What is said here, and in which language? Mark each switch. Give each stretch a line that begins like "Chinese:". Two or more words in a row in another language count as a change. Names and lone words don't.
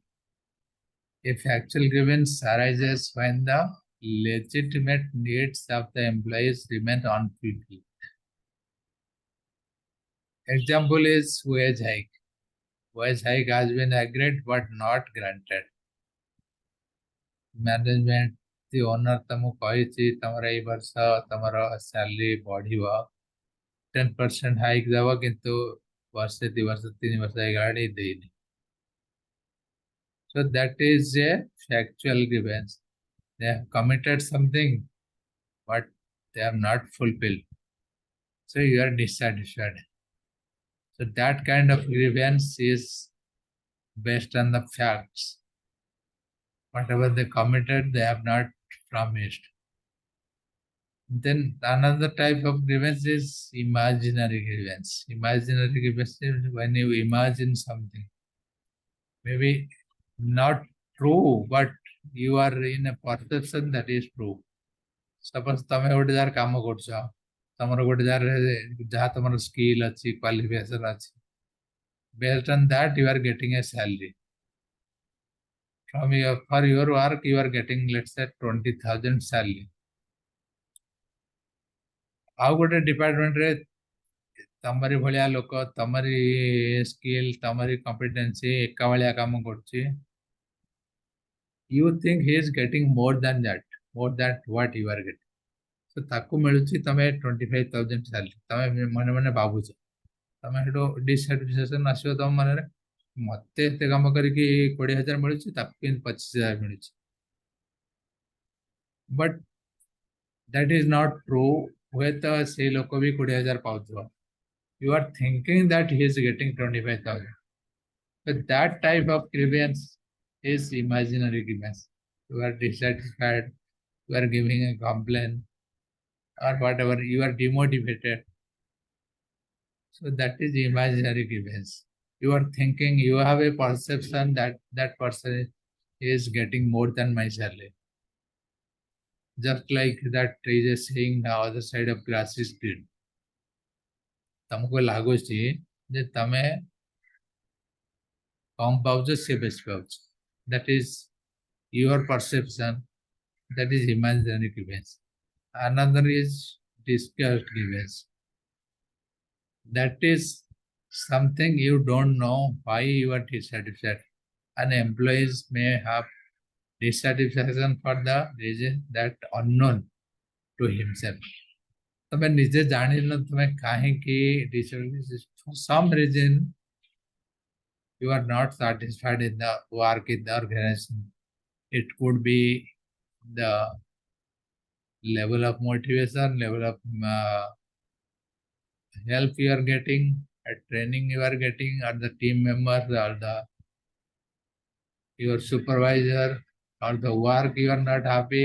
English: A factual grievance arises when the legitimate needs of the employees remain unfulfilled. Example is wage hike. Wage hike has been agreed but not granted. Management, the owner
Odia: ତମକୁ କହିଛି ତମର ଏଇ ବର୍ଷ ତମର salary ବଢିବ 10% hike ଦେବ କିନ୍ତୁ ବର୍ଷେ 2 ବର୍ଷ 3 ବର୍ଷ ହେଇଗଲାଣି ଦେଇନି.
English: So that is a factual grievance. They have committed something but they have not fulfilled. So you are dissatisfied. So that kind of grievance is based on the facts. Whatever they committed, they have not promised. Then another type of grievance is imaginary grievance. Imaginary grievance is when you imagine something. Maybe not true, but you are in a perception that is true.
Odia: Suppose ତମେ ଗୋଟେ ଜାଗାରେ କାମ କରୁଛ, ତମର ଗୋଟେ ଜାଗାରେ ଯାହା ତମର ସ୍କିଲ୍ ଅଛି, କ୍ୱାଲିଫିକେସନ୍ ଅଛି.
English: Based on that, you are getting a salary. For your work, you are getting, let's say, 20,000 salary.
Odia: ଆଉ ଗୋଟେ ଡିପାର୍ଟମେଣ୍ଟରେ ତମରି ଭଳିଆ ଲୋକ ତମରି ସ୍କିଲ୍ ତମରି କମ୍ପିଟେନ୍ସି ଏକା ଭଳିଆ କାମ କରୁଛି.
English: You think he is getting more than what you are getting.
Odia: So ତାକୁ ମିଳୁଛି ତମେ 25,000 salary. ତମେ ମନେ ମନେ ଭାବୁଛ. ତମେ ସେଠୁ ଡିସାଟିସ୍ଫାକ୍ସନ ଆସିବ ତମ ମନରେ. ମତେ ଏତେ କାମ କରିକି 20,000 ମିଳୁଛି, ତାକୁ କିନ୍ତୁ 25,000 ମିଳୁଛି.
English: But that is not true.
Odia: ହୁଏତ ସେଇ ଲୋକ ବି 20,000 ପାଉଥିବ.
English: You are thinking that he is getting 25,000. But that type of grievance is imaginary grievance. You are dissatisfied, you are giving a complaint, or whatever, you are demotivated. So that is imaginary grievance. You are thinking, you have a perception that that person is getting more than my salary. Just like that is a saying, the other side of grass is green.
Odia: ତମକୁ ଲାଗୁଛି ଯେ ତମେ କମ ପାଉଛ, ସେ ବେଶୀ ପାଉଛି.
English: That is your perception. That is imaginary grievance. Another is discussed grievance. That is something you don't know why you are dissatisfied. An employees may have dissatisfaction for the reason that unknown to himself.
Odia: ତମେ ନିଜେ ଜାଣିନ ତମେ କାହିଁକି dissatisfied.
English: For some reason you are not satisfied in the work in the organization. It could be the level of motivation, level of help you are getting, a training you are getting, or the team members, or your supervisor, or the work you are not happy.